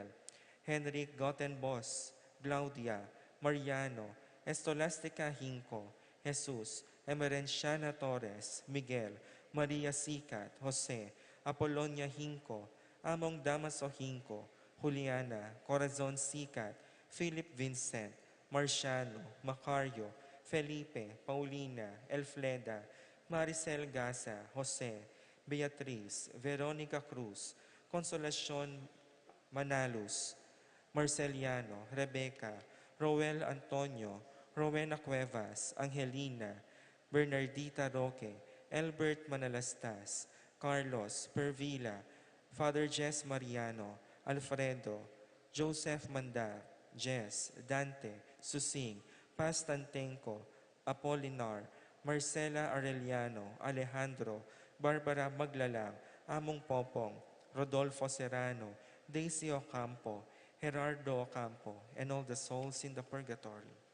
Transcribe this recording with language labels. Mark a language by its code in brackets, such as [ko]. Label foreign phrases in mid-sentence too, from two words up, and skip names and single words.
[en] Henrik Gottenbos, Claudia, Mariano, Estolastica Hinco, Jesus, Emerenciana Torres, Miguel, Maria Sicat, Jose, Apolonia Hinco, Among Damaso Hinco, Juliana, Corazon Sicat, Philip Vincent, Marciano, Macario, Felipe, Paulina, Elfleda, Maricel Gasa, Jose, Beatriz, Veronica Cruz, Consolacion Manalus, Marceliano, Rebecca, Roel Antonio, Rowena Cuevas, Angelina, Bernardita Roque, Albert Manalastas, Carlos Pervila, Father Jess Mariano, Alfredo, Joseph Manda, Jess, Dante, Susing, Pastantenco, Apolinar, Marcela Arellano, Alejandro, Barbara Maglalang, Among Popong, Rodolfo Serrano, Daisy Ocampo, Gerardo Ocampo, and all the souls in the purgatory.